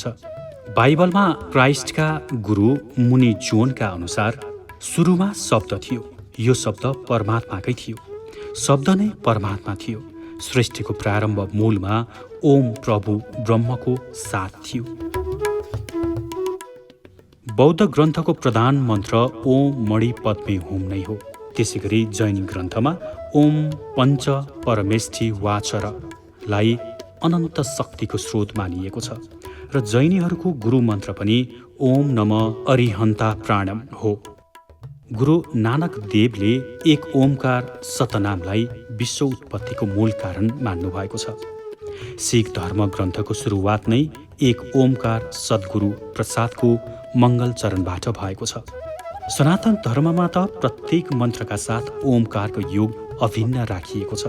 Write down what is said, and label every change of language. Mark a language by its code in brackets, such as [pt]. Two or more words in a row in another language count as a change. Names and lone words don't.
[ne] बाइबलमा क्राइस्टका गुरु मुनि जोनका अनुसार सुरुमा शब्द थियो, यो शब्द परमात्माकै थियो, शब्द नै परमात्मा थियो। सृष्टिको प्रारम्भ मूलमा ओम प्रभु ब्रह्मको साथ थियो। बौद्ध ग्रन्थको प्रधान मन्त्र [sa] ओम मणि पद्मे हुम [ne] नै हो। त्यसैगरी जैन ग्रन्थमा ओम पञ्च परमेष्ठी वाचरलाई अनन्त शक्तिको स्रोत मानिएको छ र जैनीहरूको गुरु मन्त्र पनि [sa] ओम नम अरिहन्ता प्राणम [ne] हो। गुरु नानक देवले [pa] एक ओमकार [ne] सतनामलाई विश्व उत्पत्तिको मूल कारण मान्नु भएको छ। सिख धर्म ग्रन्थको सुरुवात नै [pa] एक ओमकार सद्गुरु [ne] प्रसादको मङ्गल चरणबाट भएको छ। सनातन धर्ममा त प्रत्येक मन्त्रका साथ ओमकारको योग अभिन्न राखिएको छ।